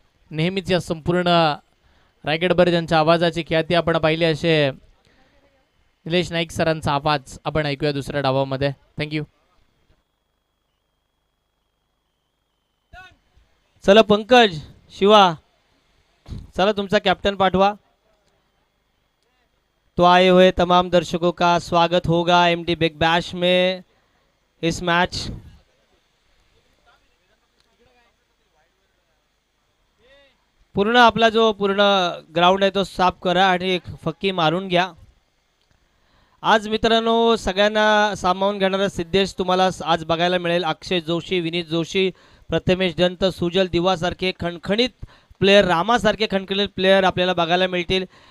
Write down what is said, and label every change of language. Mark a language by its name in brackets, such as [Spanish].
[Marathi] नेहमीच या संपूर्ण रायगडभर ज्यांच्या आवाजाची ख्याती आपण पाहिली असे निलेश नाईक सरांचा आवाज आपण ऐकूया दुसऱ्या डावामध्ये. [English] Thank you. [Marathi] चला पंकज, शिवा, चला तुमचा कॅप्टन पाठवा. [Hindi] तो आए हुए तमाम दर्शकों का स्वागत होगा एमडी बिग बैश में इस मैच. [Marathi] पूर्ण आपला जो पूर्ण ग्राउंड आहे तो साफ करा आणि एक फक्की मारून घ्या. आज मित्रांनो सगळ्यांना सामावून घेणारा सिद्धेश तुम्हाला आज बघायला मिळेल. अक्षय जोशी, विनीत जोशी, प्रथमेश दंत, सुजल दिवासारखे खणखणीत प्लेयर, रामासारखे खणखणीत प्लेयर आपल्याला बघायला मिळतील.